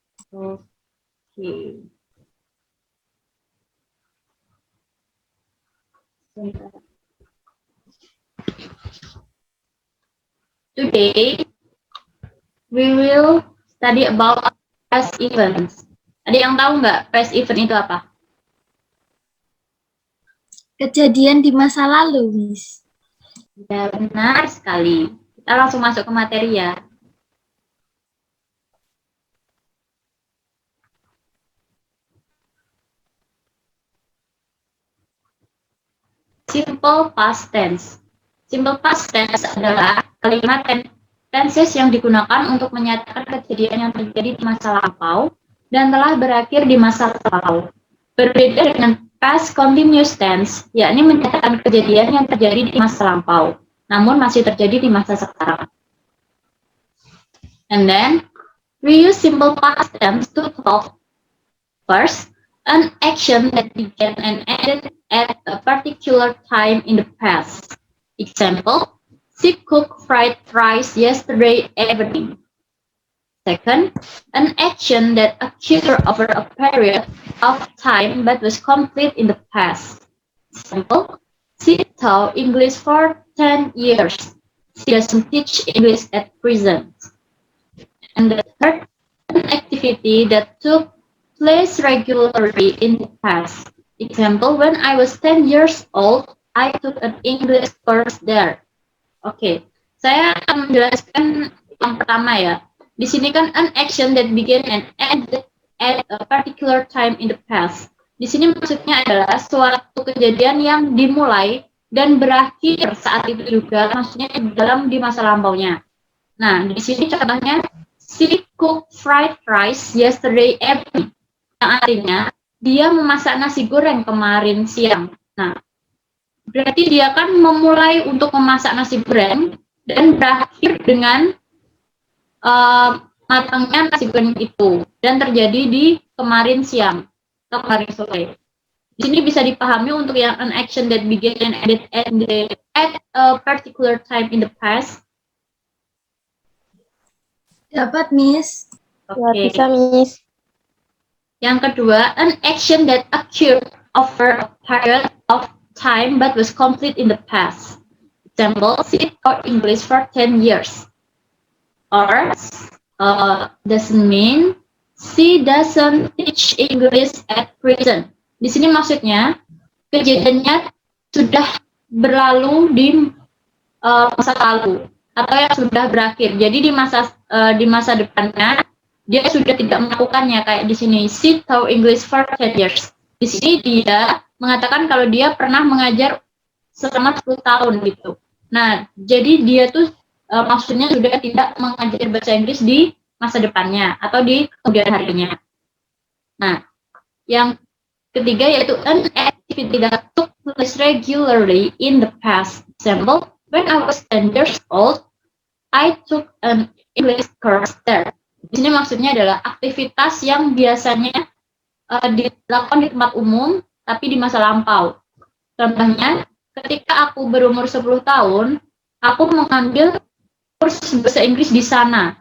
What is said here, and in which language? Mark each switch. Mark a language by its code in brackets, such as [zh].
[id] Oke. [en] Today we will study about past events. [id] Ada yang tahu nggak past event itu apa? Kejadian di masa lalu, Miss. Ya, benar sekali. Kita langsung masuk ke materi ya. Simple past tense. Simple past tense adalah kalimat tenses yang digunakan untuk menyatakan kejadian yang terjadi di masa lampau dan telah berakhir di masa lampau. Berbeda dengan past continuous tense, yakni menyatakan kejadian yang terjadi di masa lampau, namun masih terjadi di masa sekarang. [en] And then, we use simple past tense to talk first, an action that began and ended at a particular time in the past. Example, she cooked fried rice yesterday evening. Second, an action that occurred over a period of time but was complete in the past. Example, she taught English for 10 years. She doesn't teach English at present. And the third, an activity that took place regularly in the past. Example, when I was 10 years old, I took an English course there. [id] Oke, saya akan menjelaskan yang pertama ya. Di sini kan [en] an action that began and ended at a particular time in the past. [id] Di sini maksudnya adalah suatu kejadian yang dimulai dan berakhir saat itu juga, maksudnya di masa lampaunya. Nah, di sini contohnya, [en] she cooked fried rice yesterday evening. [id] Yang artinya dia memasak nasi goreng kemarin siang. Nah, berarti dia kan memulai untuk memasak nasi goreng dan berakhir dengan matangnya nasi goreng itu dan terjadi di kemarin siang atau kemarin sore. Di sini bisa dipahami untuk yang [en] an action that began and ended at a particular time in the past. [id] Dapat, Miss. Oke. Bisa, Miss. Yang kedua, [en] an action that occurred over a period of time but was complete in the past. Example, she taught English for 10 years. Or, doesn't mean she doesn't teach English at present. [id] Di sini maksudnya, kejadiannya sudah berlalu di masa lalu atau yang sudah berakhir. Jadi di masa depannya dia sudah tidak melakukannya, kayak di sini [en] she taught English for 10 years. [id] Di sini dia mengatakan kalau dia pernah mengajar selama 10 tahun gitu. Nah, jadi dia tuh maksudnya sudah tidak mengajar bahasa Inggris di masa depannya atau di kemudian harinya. Nah, yang ketiga yaitu [en] an activity that took place regularly in the past. Example, when I was 10 years old, I took an English course there. [id] Di sini maksudnya adalah aktivitas yang biasanya dilakukan di tempat umum, tapi di masa lampau. Contohnya, ketika aku berumur 10 tahun, aku mengambil kursus bahasa Inggris di sana.